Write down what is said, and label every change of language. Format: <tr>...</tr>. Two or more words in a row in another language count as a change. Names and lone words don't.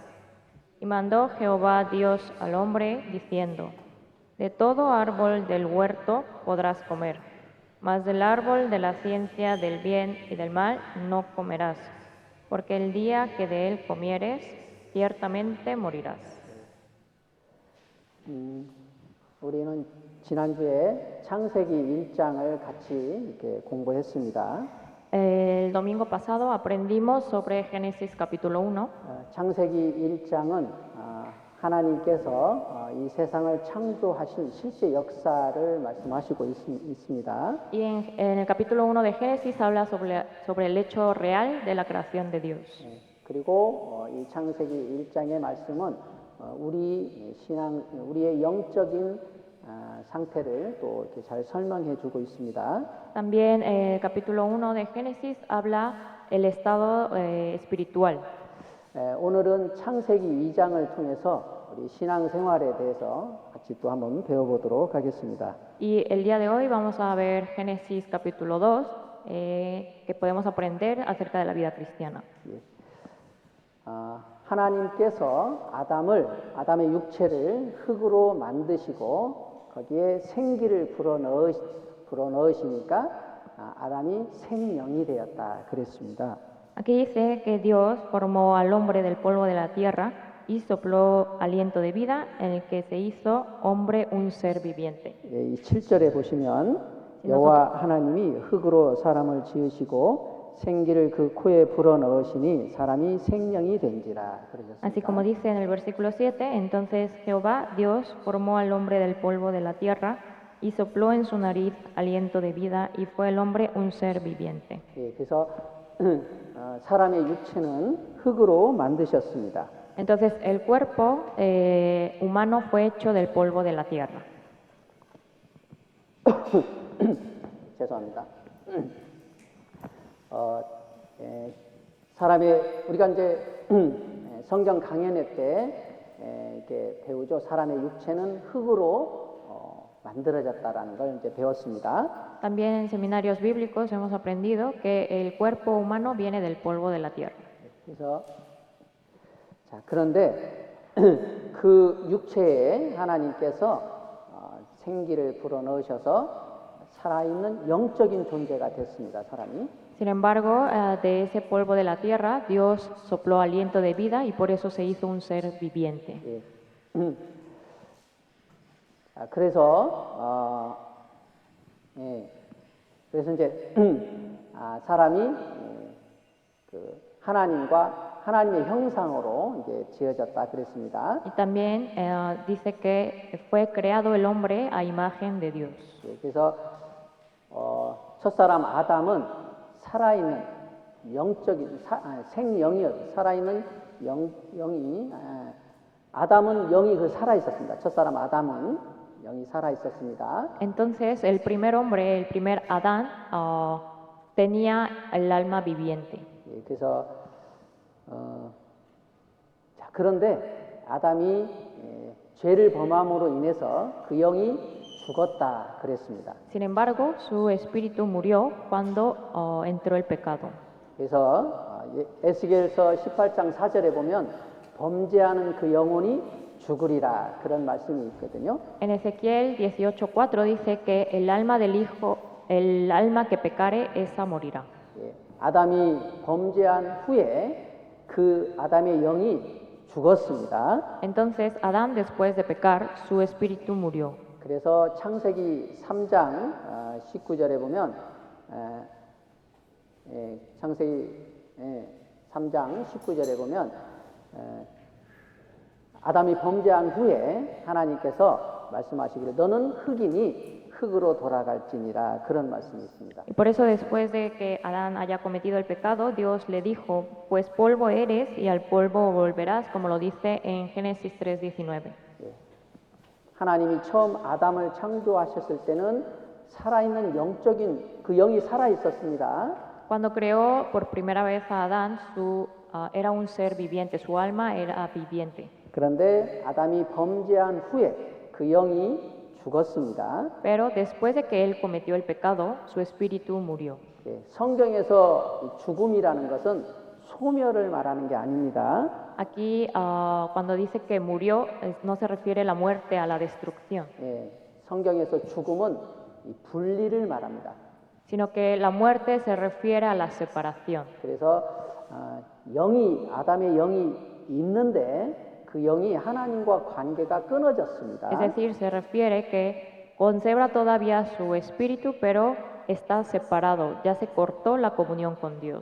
<es>Y mandó Jehová Dios al hombre, diciendo: de todo árbol del huerto podrás comer, mas del árbol de la ciencia del bien y del mal no comerás, porque el día que de él comieres, ciertamente morirás.</es> <ko>우리는 지난주에 창세기 1장을 같이 이렇게 공부했습니다.</ko> <es>El domingo pasado aprendimos sobre Génesis capítulo 1.</es> <ko>창세기 1장은 하나님께서 이 세상을 창조하신 실제 역사를 말씀하시고 있습니다.</ko> <es>Y en el capítulo 1 de Génesis habla sobre el hecho real de la creación de Dios.</es> <ko>그리고 이 창세기 1장의 말씀은 우리의 영적인 상태를 또 이렇게 잘 설명해 주고 있습니다.</ko> <es>También el capítulo 1 de Génesis habla el estado espiritual.</es> <ko>오늘은 창세기 2장을 통해서 우리 신앙생활에 대해서 같이 또 한번 배워보도록 하겠습니다.</ko> <es>Y el día de hoy vamos a ver Génesis capítulo 2, que podemos aprender acerca de la vida cristiana.</es> <ko>하나님께서 아담의 육체를 흙으로 만드시고 거기에 생기를 불어넣으시니까 아담이 생명이 되었다 그랬습니다.</ko> <es>Aquí dice que Dios formó al hombre del polvo de la tierra y sopló aliento de vida en el que se hizo hombre un ser viviente.</es> <ko>이 7절에 보시면 여호와 하나님이 흙으로 사람을 지으시고 생기를 그 코에 불어넣으시니 사람이 생명이 된지라 그러셨습니다.</ko> <es>Así como dice en el versículo 7, entonces Jehová Dios formó al hombre del polvo de la tierra y sopló en su nariz aliento de vida y fue el hombre un ser viviente.</es> <ko>그래서 사람의 육체는 흙으로 만드셨습니다.</ko> <es>Entonces el cuerpo humano fue hecho del polvo de la tierra.</es> <ko>죄송합니다. 우리가 이제 성경 강연회 때 이렇게 배우죠. 사람의 육체는 흙으로 만들어졌다라는 걸 이제 배웠습니다.</ko> <es>También en seminarios bíblicos hemos aprendido que el cuerpo humano viene del polvo de la tierra.</es> <ko>그래서 그런데 그 육체에 하나님께서 생기를 불어넣으셔서 살아있는 영적인 존재가 됐습니다. 사람이.</ko> <es>Sin embargo, de ese polvo de la tierra, Dios sopló aliento de vida y por eso se hizo un ser viviente.</es> <ko>그래서 이제 사람이 하나님의 형상으로 이제 지어졌다 그랬습니다.</ko> <es>Y también dice que fue creado el hombre a imagen de Dios.</es> <ko>그래서 첫사람 아담은 살아있는 영적인 살아있는 영이 아담은 영이 살아 있었습니다. 첫사람 아담은 영이 살아 있었습니다.</ko> <es>Entonces el primer hombre, el primer Adán, tenía el alma viviente.</es> <ko>그래서 그런데 아담이 죄를 범함으로 인해서 그 영이 죽었다 그랬습니다.</ko> <es>Sin embargo, su espíritu murió cuando entró el pecado.</es> <ko>그래서 에스겔서 18장 4절에 보면 범죄하는 그 영혼이 죽으리라 그런 말씀이 있거든요.</ko> <es>En Ezequiel 18:4 dice que el alma del hijo, el alma que pecare, esa morirá.</es> <ko>예, 아담이 범죄한 후에 그 아담의 영이 죽었습니다.</ko> <es>Entonces Adán, después de pecar, su espíritu murió.</es> <ko>그래서 창세기 3장 19절에 보면 창세기 3장 19절에 보면 아담이 범죄한 후에 하나님께서 말씀하시기를 너는 흙이니 흙으로 돌아갈지니라 그런 말씀이 있습니다.</ko> <es>Y por eso después de que Adán haya cometido el pecado, Dios le dijo, pues polvo eres y al polvo volverás, como lo dice en Génesis 3:19.</es> <ko>하나님이 처음 아담을 창조하셨을 때는 살아있는 영적인 그 영이 살아 있었습니다.</ko> <es>Cuando creó por primera vez a Adán, era un ser viviente, su alma era viviente.</es> <ko>그런데 아담이 범죄한 후에 그 영이 죽었습니다.</ko> <es>Pero después de que él cometió el pecado, su espíritu murió.</es> <ko>성경에서 죽음이라는 것은 소멸을 말하는 게 아닙니다.</ko> <es>Aquí, cuando dice que murió, no se refiere la muerte a la destrucción,</es> <ko>성경에서 죽음은 분리를 말합니다.</ko> <es>sino que la muerte se refiere a la separación.</es> <ko>그래서 아담의 영이 있는데 그 영이 하나님과 관계가 끊어졌습니다.</ko> <es>Es decir, se refiere que conserva todavía su espíritu, pero está separado, ya se cortó la comunión con Dios.</es>